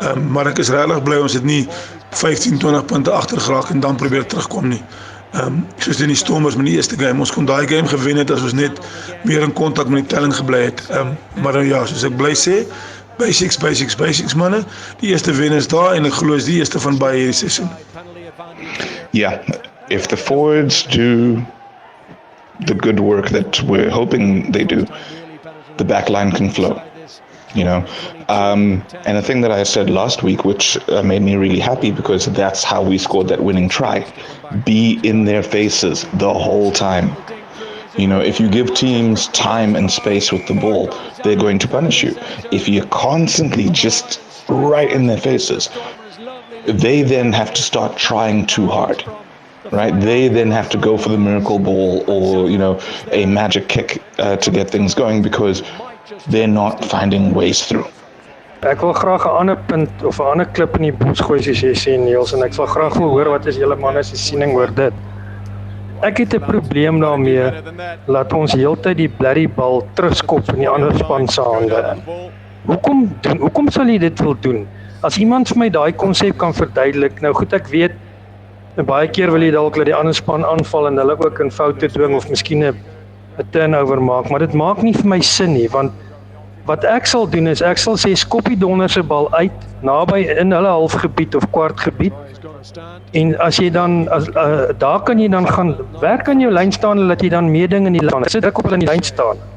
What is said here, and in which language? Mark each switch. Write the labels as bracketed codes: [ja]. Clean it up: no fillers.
[af] Maar ek is regtig bly ons het nie 15-20 punte agter geraak en dan probeer terugkom nie. Soos in die Stormers met die eerste game, ons kon daai game gewen het as ons net meer in kontak met die telling gebly het. Maar nou ja, soos ek bly sê, basics manne, die eerste wen is daar en ek glo is die eerste van baie hierdie seisoen. [en] Yeah, if the forwards do the good work that we're hoping they do, the back line can flow, And the thing that I said last week, which made me really happy because that's how we scored that winning try, be in their faces the whole time. If you give teams time and space with the ball, they're going to punish you. If you're constantly just right in their faces, they then have to start trying too hard, right? They then have to go for the miracle ball or, a magic kick to get things going because they're not finding ways through. [af] Ek wil graag 'n ander punt of 'n ander klip in die bos gooi soos jy sê Niels en ek sal graag wil hoor wat is julle manne se siening oor dit. Ek het 'n probleem daarmee laat ons heeltyd die blerry bal terugskop in die ander span se hande. Hoekom sal jy dit wil doen? As iemand vir my daai konsep kan verduidelik, nou goed ek weet, baie keer wil jy dalk dat die ander span aanval en hulle ook in foute dwing of miskien 'n turnover maak, maar dit maak nie vir my sin nie, want wat ek sal doen is, ek sal sê skop die donder se bal uit, naby in hulle halfgebied of kwartgebied, en as jy dan, daar kan jy dan gaan, werk aan jou lyn staan, dat jy dan meer ding in die lyn, sit ek op hulle in die lyn staan.